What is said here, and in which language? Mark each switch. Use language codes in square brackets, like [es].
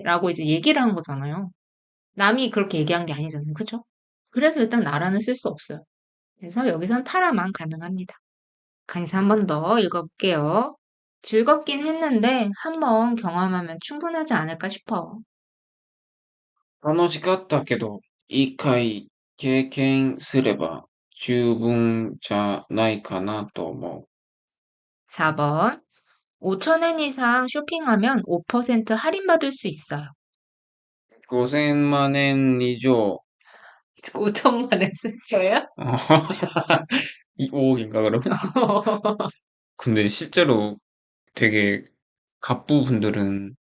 [ko] 라고 이제 얘기를 한 거잖아요. 남이 그렇게 얘기한 게 아니잖아요. 그죠? 그래서 일단 나라는 쓸 수 없어요. 그래서 여기선 타라만 가능합니다. 강의사 한 번 더 읽어볼게요. 즐겁긴 했는데 한 번 경험하면 충분하지 않을까 싶어. [ja] 楽しかったけど、一回経験すれば十分じゃないかなと思 [ko] 4번. 5,000엔 이상 쇼핑하면 5% 할인받을 수 있어요. [ja] う。5000万円以上、 [ko] 5천만 원 썼어요? 5억인가 그러면? 근데 실제로 되게 갑부분들은